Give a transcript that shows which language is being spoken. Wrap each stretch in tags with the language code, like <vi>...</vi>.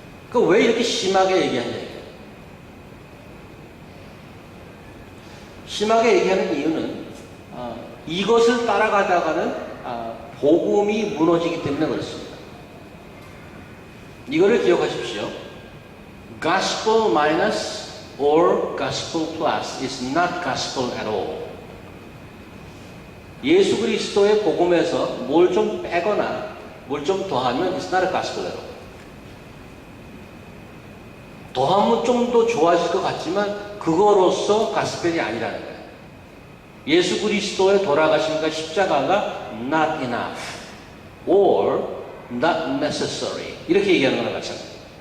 <ko>그 왜 이렇게 심하게 얘기하냐 이게. 심하게 얘기하는 이유는 이것을 따라가다가는 복음이 무너지기 때문에 그렇습니다. 이거를 기억하십시오.</ko> <en>Gospel minus or gospel plus is not gospel at all.</en> <ko>예수 그리스도의 복음에서 뭘 좀 빼거나 뭘 좀 더하면</ko> <en>it's not a gospel at all.</en> <ko>더하면 좀 더 좋아질 것 같지만 그거로서 가스펠이 아니라는 거예요. 예수 그리스도의 돌아가심과 십자가가</ko> <en>not enough or not necessary</en> <ko>이렇게 얘기하는 거나 마찬가지입니다.</ko>